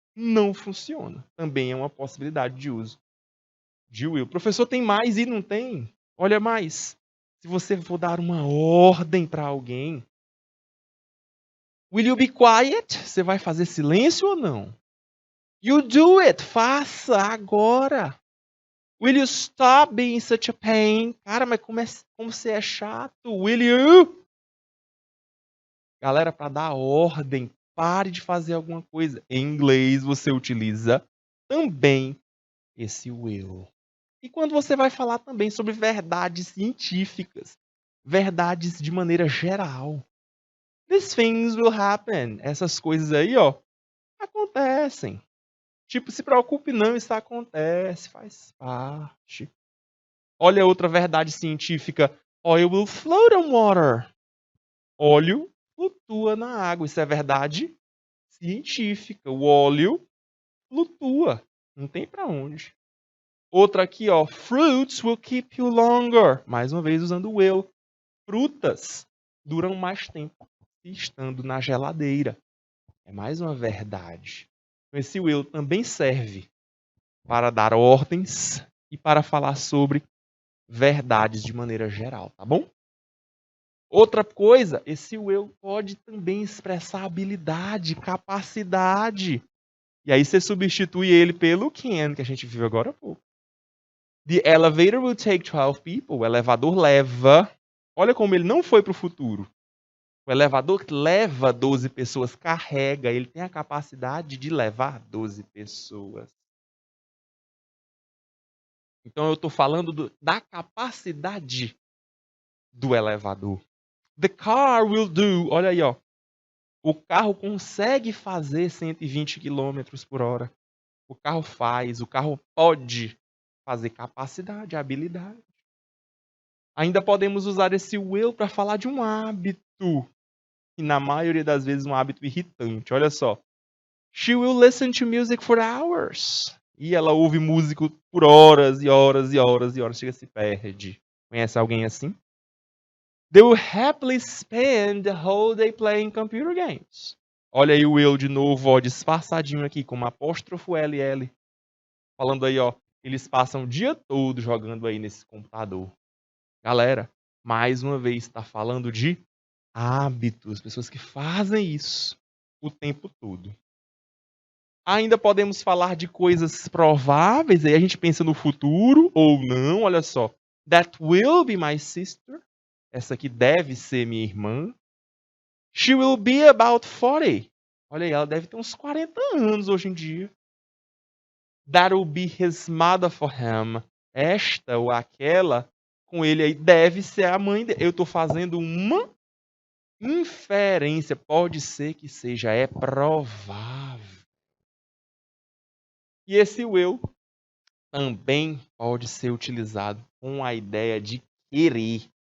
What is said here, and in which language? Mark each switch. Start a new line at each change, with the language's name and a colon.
Portuguese: Não funciona. Também é uma possibilidade de uso de will. Professor, tem mais e não tem? Olha mais. Se você for dar uma ordem para alguém,
English: will you be quiet?
Portuguese: Você vai fazer silêncio ou não?
English: You do it.
Portuguese: Faça agora.
English: Will you stop being such a pain?
Portuguese: Cara, mas como você é chato.
English: Will you?
Portuguese: Galera, para dar ordem, pare de fazer alguma coisa. Em inglês, você utiliza também esse will. E quando você vai falar também sobre verdades científicas, verdades de maneira geral.
English: These things will happen.
Portuguese: Essas coisas aí, ó, acontecem. Tipo, se preocupe não, isso acontece, faz parte. Olha outra verdade científica.
English: Oil will float on water.
Portuguese: Óleo flutua na água. Isso é verdade científica. O óleo flutua. Não tem para onde. Outra aqui, ó.
English: Fruits will keep you longer.
Portuguese: Mais uma vez usando o will. Frutas duram mais tempo estando na geladeira. É mais uma verdade. Esse will também serve para dar ordens e para falar sobre verdades de maneira geral, tá bom? Outra coisa, esse will pode também expressar habilidade, capacidade. E aí você substitui ele pelo can, que a gente viu agora há pouco.
English: The elevator will take 12 people.
Portuguese: O elevador leva. Olha como ele não foi para o futuro. O elevador leva 12 pessoas, carrega. Ele tem a capacidade de levar 12 pessoas. Então eu estou falando da capacidade do elevador.
English: The car will do.
Portuguese: Olha aí, ó. O carro consegue fazer 120 km por hora. O carro faz, o carro pode fazer capacidade, habilidade. Ainda podemos usar esse will para falar de um hábito. E na maioria das vezes um hábito irritante. Olha só.
English: She will listen to music for hours.
Portuguese: E ela ouve música por horas e horas e horas e horas. Chega, se perde. Conhece alguém assim?
English: They will happily spend the whole day playing computer games.
Portuguese: Olha aí o will de novo, ó, disfarçadinho aqui, com uma apóstrofo LL. Falando aí, ó, eles passam o dia todo jogando aí nesse computador. Galera, mais uma vez, está falando de hábitos, pessoas que fazem isso o tempo todo. Ainda podemos falar de coisas prováveis, aí a gente pensa no futuro ou não, olha só.
English: That will be my sister.
Portuguese: Essa aqui deve ser minha irmã.
English: She will be about 40.
Portuguese: Olha aí, ela deve ter uns 40 anos hoje em dia.
English: That will be his mother for him.
Portuguese: Esta ou aquela com ele aí deve ser a mãe dele. Eu estou fazendo uma inferência. Pode ser que seja, é provável. E esse will também pode ser utilizado com a ideia de querer.